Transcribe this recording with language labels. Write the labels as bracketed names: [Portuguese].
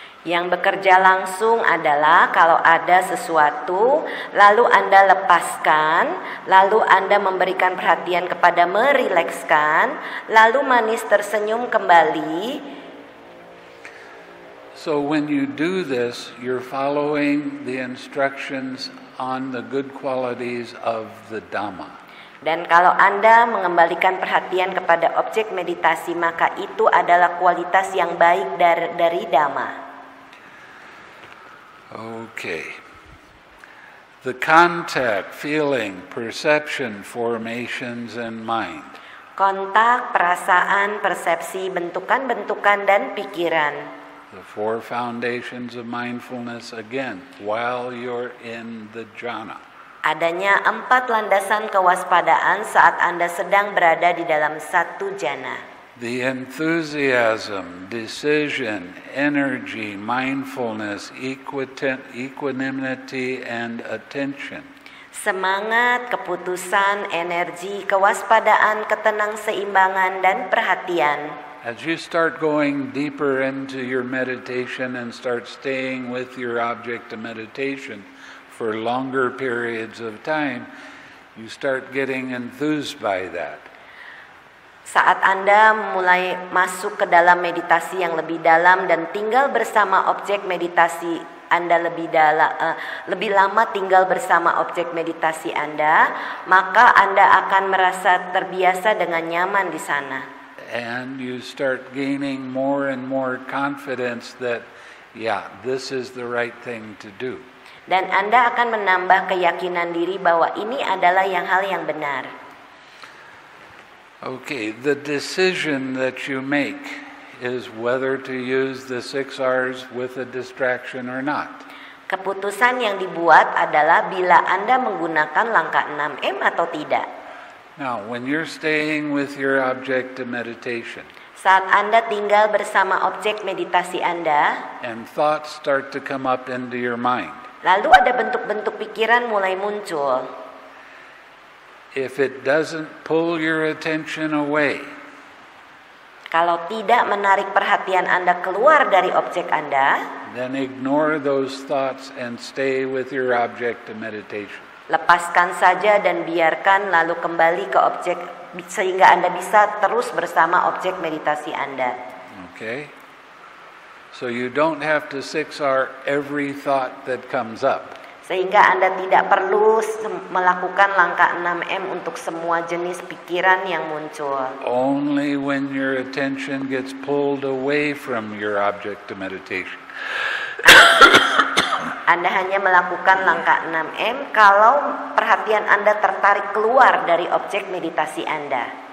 [Indonesian] Yang bekerja langsung adalah kalau ada sesuatu, lalu Anda lepaskan, lalu Anda memberikan perhatian kepada merilekskan, lalu manis tersenyum kembali. [English] So when you do this, you're following the instructions on the good qualities of the Dhamma. [Indonesian] Dan kalau Anda mengembalikan perhatian kepada objek meditasi, maka itu adalah kualitas yang baik dari Dhamma. [English] Okay. The contact, feeling, perception, formations, and mind. [Indonesian] Kontak, perasaan, persepsi, bentukan-bentukan, dan pikiran. [English] The four foundations of mindfulness again, while you're in the jhana. [Indonesian] Adanya 4 landasan kewaspadaan saat Anda sedang berada di dalam satu jana. [English] The enthusiasm, decision, energy, mindfulness, equanimity, and attention. [Indonesian] Semangat, keputusan, energi, kewaspadaan, ketenangseimbangan, dan perhatian. [English] As you start going deeper into your meditation and start staying with your object of meditation for longer periods of time, you start getting enthused by that. [Indonesian] Saat Anda mulai masuk ke dalam meditasi yang lebih dalam dan tinggal bersama objek meditasi Anda lebih lama tinggal bersama objek meditasi Anda, maka Anda akan merasa terbiasa dengan nyaman di sana. [English] And you start gaining more and more confidence that, yeah, this is the right thing to do. [Indonesian] Dan Anda akan menambah keyakinan diri bahwa ini adalah hal yang benar. [English] Okay, the decision that you make is whether to use the 6 R's with a distraction or not. [Indonesian] Keputusan yang dibuat adalah bila Anda menggunakan langkah 6M atau tidak. [English] Now, when you're staying with your object of meditation, [Indonesian] saat Anda tinggal bersama objek meditasi Anda, [English] and thoughts start to come up into your mind, [Indonesian] lalu ada bentuk-bentuk pikiran mulai muncul. [English] If it doesn't pull your attention away, [Indonesian] kalau tidak menarik perhatian Anda keluar dari objek Anda, [English] then ignore those thoughts and stay with your object of meditation. [Indonesian] Lepaskan saja dan biarkan lalu kembali ke objek sehingga Anda bisa terus bersama objek meditasi Anda. [English] Okay? So you don't have to 6R every thought that comes up. [Indonesian] Sehingga Anda tidak perlu melakukan langkah 6M untuk semua jenis pikiran yang muncul. [English] Only when your attention gets pulled away from your object of meditation. [Indonesian] Anda hanya melakukan langkah 6M kalau perhatian Anda tertarik keluar dari objek meditasi Anda.